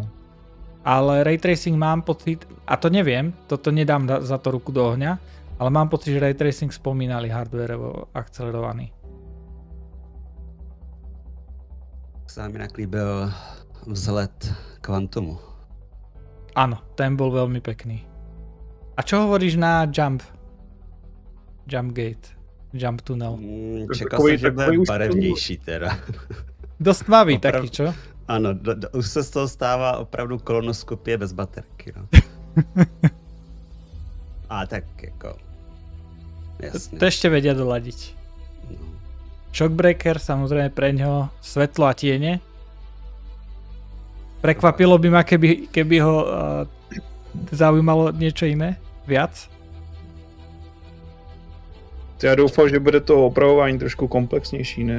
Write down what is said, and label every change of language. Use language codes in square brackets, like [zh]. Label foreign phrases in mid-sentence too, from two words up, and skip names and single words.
[sk] Ale [en] ray tracing [sk] mám pocit, a to neviem, toto nedám za to ruku do ohňa, ale mám pocit, že [en] ray tracing [sk] spomínali hardwareovo akcelerovaný. Sa mi naklíbil vzlet kvantumu. Áno, ten bol veľmi pekný. A čo hovoríš na Jump Gate? Jump Tunnel? [cs] Čekal som, že bude barevnější teda. [sk] Dost tmavý taký, čo? [cs] Ano, už se z toho stává opravdu kolonoskopie bez baterky. No. A tak jako... [sk] Jasne. To ešte vedia doladiť. Shockbreaker, samozrejme pre ňoho svetlo a tiene. Prekvapilo by ma, keby ho zaujímalo niečo iné, viac. [cs] Já doufám, že bude to opravování trošku komplexnější, ne?